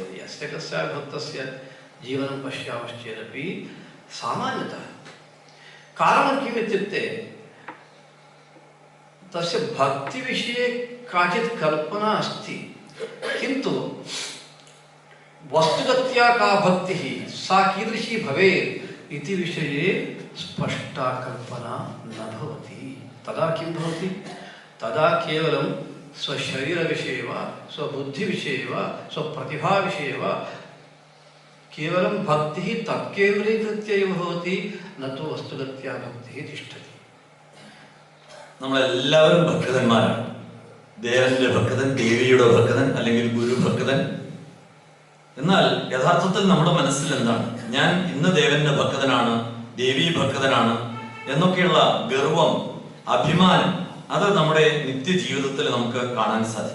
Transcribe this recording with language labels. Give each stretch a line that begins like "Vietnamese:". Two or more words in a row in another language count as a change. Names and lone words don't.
Sanskrit: यस्य कस्यापि भक्तस्य जीवनं पश्यामश्चेदपि सामान्यतः कारणं किम् इत्युक्ते तस्य भक्तिविषये काचित् कल्पना अस्ति, किन्तु वस्तुगत्या का भक्तिः सा कीदृशी भवेत् इति विषये स्पष्टा कल्पना न भवति. तदा किं भवति? तदा केवलं स्वशरीरविषये वा स्वबुद्धिविषये वा स्वप्रतिभाविषये वा केवलं भक्तिः तत्केन्द्रीकृत्य एव भवति, न तु वस्तुगत्या भक्तिः तिष्ठति.
Malayalam: നമ്മളെല്ലാവരും ഭക്തന്മാരാണ്. ദേവന്റെ ഭക്തൻ, ദേവിയുടെ ഭക്തൻ, അല്ലെങ്കിൽ ഗുരുഭക്തൻ. എന്നാൽ യഥാർത്ഥത്തിൽ നമ്മുടെ മനസ്സിൽ എന്താണ്? ഞാൻ ഇന്ന് ദേവന്റെ ഭക്തനാണ്, ദേവീ ഭക്തനാണ് എന്നൊക്കെയുള്ള ഗർവം, അഭിമാനം, അത് നമ്മുടെ നിത്യജീവിതത്തിൽ നമുക്ക് കാണാൻ സാധിക്കും.